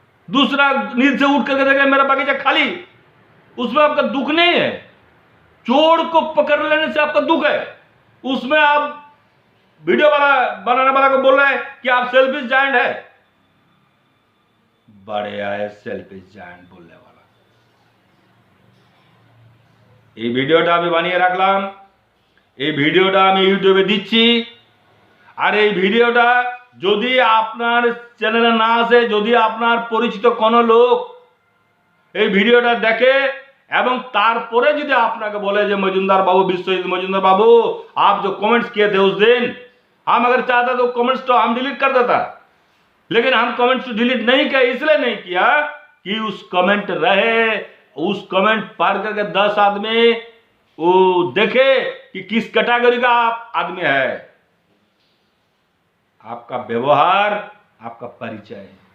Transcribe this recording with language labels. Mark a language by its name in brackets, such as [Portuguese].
[Hindi] दूसरा नींद से उठ करके देखे मेरा बगीचा खाली, उसमें आपका दुख नहीं है। चोर को पकड़ लेने से आपका दुख है, उसमें आप वीडियो वाला बनाने वाला को बोल रहे हैं कि आप सेल्फिश जायंट है। बड़े आए सेल्फिश जायंट बोलने वाला। [Bangla] এই ভিডিওটা আমি বানিয়ে রাখলাম, এই ভিডিওটা আমি ইউটিউবে দিচ্ছি। আর এই ভিডিওটা যদি আপনার চ্যানেলে না আসে, যদি আপনার পরিচিত কোনো লোক এই ভিডিওটা দেখে এবং তারপরে যদি আপনাকে बोले যে মজুমদার বাবু, বিশ্বজিৎ মজুমদার बाबू, [Hindi] आप जो कमेंट्स किए थे उस दिन, हम अगर चाहता तो कमेंट्स तो हम डिलीट कर देता, लेकिन हम कमेंट्स डिलीट नहीं किया। इसलिए नहीं किया कि उस कमेंट रहे, उस कमेंट पढ़ करके 10 आदमी वो देखे कि किस कैटेगरी का आदमी है। आपका व्यवहार, आपका परिचय।